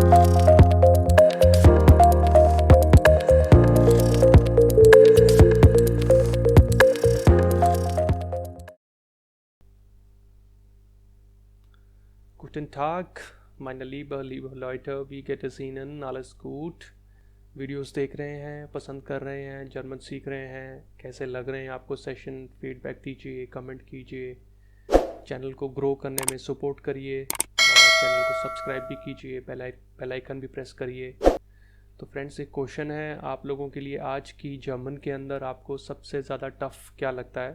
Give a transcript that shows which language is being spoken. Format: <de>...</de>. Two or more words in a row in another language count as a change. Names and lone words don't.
<de>Guten Tag, meine liebe Leute, wie geht es Ihnen? Alles gut?</de> <hi>वीडियोस देख रहे हैं, पसंद कर रहे हैं, जर्मन सीख रहे हैं, कैसे लग रहे हैं आपको सेशन? फीडबैक दीजिए, कमेंट कीजिए, चैनल को ग्रो करने में सपोर्ट करिए और चैनल को सब्सक्राइब भी कीजिए,</hi> <en>bell icon</en> <hi>भी प्रेस करिए। तो फ्रेंड्स, एक क्वेश्चन है आप लोगों के लिए आज की जर्मन के अंदर आपको सबसे ज़्यादा टफ़ क्या लगता है?</hi>